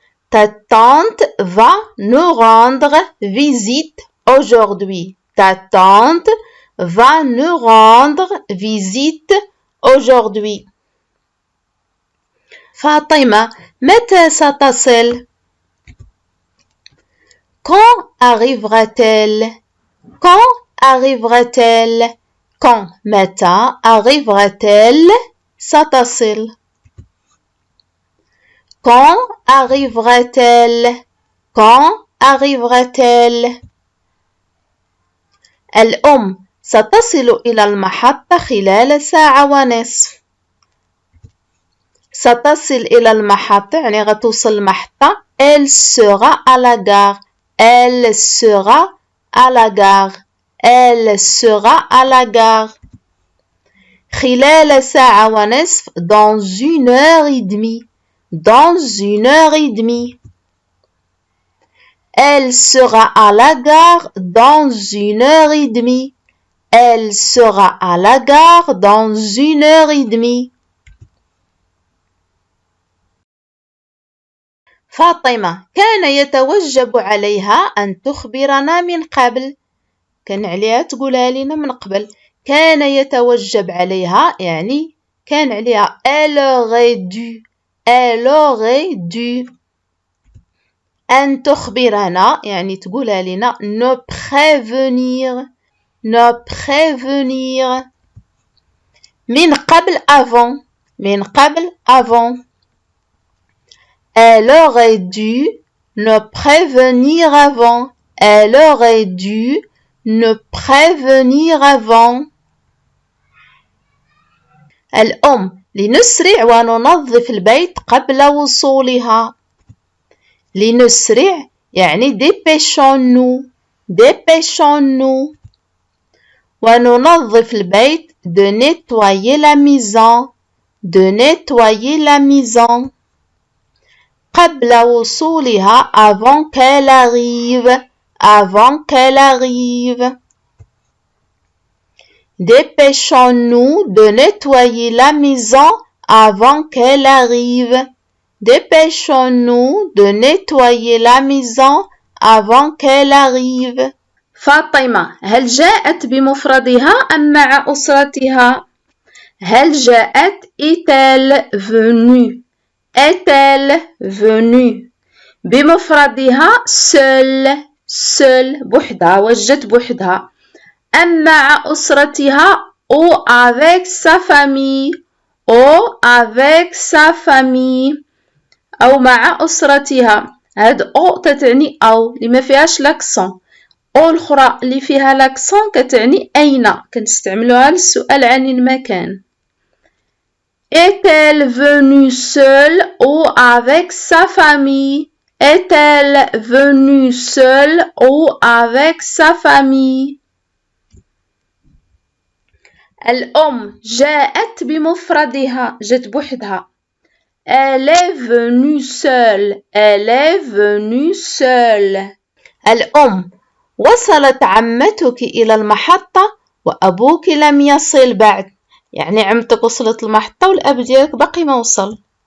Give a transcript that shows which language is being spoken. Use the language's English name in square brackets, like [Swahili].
[French] Ta tante va nous rendre visite aujourd'hui. Ta tante va nous rendre visite aujourd'hui. [Arabic] فاطمة: متى ستصل؟ [French] Quand arrivera-t-elle? Quand arrivera-t-elle? Quand [Arabic] متى [French] arrivera-t-elle؟ [Arabic] ستصل. [French] Quand arrivera-t-elle? Quand arrivera-t-elle? [Arabic] الأم: ستصل إلى المحطة خلال ساعة ونصف. ستصل إلى المحطة يعني غتوصل المحطة. [French] Elle sera à la gare. Elle sera à la gare. Elle sera à la gare. [Arabic] خلال ساعة ونصف. [French] Dans 1h30. Dans 1h30. Elle sera à la gare dans 1h30. Elle sera à la gare dans 1h30. [Arabic] فاطمة: كان يتوجب عليها أن تخبرنا من قبل. كان عليها تقولها لنا من قبل. كان يتوجب عليها يعني كان عليها. [French] Elle aurait dû. Elle aurait dû. [Arabic] أن تخبرنا يعني تقولها لنا. [French] Ne prévenir. Ne prévenir. [Arabic] من قبل [French] avant. [Arabic] من قبل [French] avant. Elle aurait dû ne prévenir avant. Elle aurait dû ne prévenir avant. [Arabic] الأم: لنسرع وننظف البيت قبل وصولها. لنسرع يعني [French] dépêchons-nous. Dépêchons-nous. [Arabic] وننظف البيت [French] de nettoyer la maison. De nettoyer la maison. [Arabic] قبل وصولها [French] avant qu'elle arrive. Avant qu'elle arrive. Dépêchons-nous de nettoyer la maison avant qu'elle arrive. Dépêchons-nous de nettoyer la maison avant qu'elle arrive. [Arabic] فاطمة: هل جاءت بمفردها أم مع أسرتها؟ هل جاءت [French] est-elle venue؟ Est-elle venue؟ [Arabic] بمفردها [French] seul [Arabic] بوحدها وجت بوحدها. أم مع أسرتها [French] ou avec sa famille. Ou avec sa famille. [Arabic] أو مع أسرتها. هاد أو تتعني أو اللي ما فيهاش لاكسون. أو الأخرى اللي فيها لاكسون كتعني أين. كنستعملوها للسؤال عن المكان. [French] Est-elle venue seule ou avec sa famille? Est-elle venue seule ou avec sa famille? [Arabic] الأم: جاءت بمفردها جت بوحدها. [French] Elle est venue seule. Elle est venue seule. [Arabic] الأم: وصلت عمتك إلى المحطة وأبوك لم يصل بعد. يعني عمتك وصلت المحطة والأب ديالك باقي ما وصل.